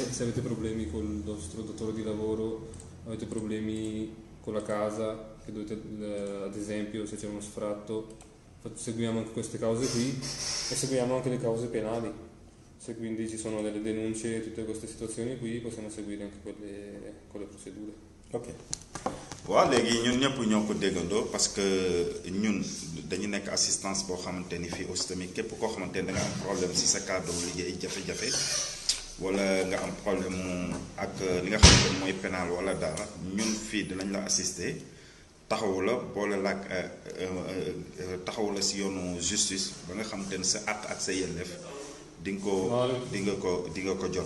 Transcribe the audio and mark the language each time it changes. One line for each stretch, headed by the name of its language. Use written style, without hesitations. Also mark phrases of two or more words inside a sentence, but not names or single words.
Italian: Se avete problemi con il vostro datore di lavoro, avete problemi con la casa, che dovete, ad esempio, se c'è uno sfratto, seguiamo anche queste cause qui e seguiamo anche le cause penali. Se quindi ci sono delle denunce, tutte queste situazioni qui, possiamo seguire anche quelle con le procedure. Ok.
Wolof: waaw léegi ñun ñëpp ñoo ko déggandoo
French: parce que
Wolof: ñun dañu nekk assistance boo xamante ni fii aussi tamit képp koo xamante ni da nga am problème si sa cadre liggéey jafe-jafe wala nga am problème ak li nga xamante ni mooy pénal wala dara ñun fii dinañ la assister taxawu la boole la ak taxawu la si yoonu justice ba nga xamante ni sa àq ak sa yelleef di nga ko jot.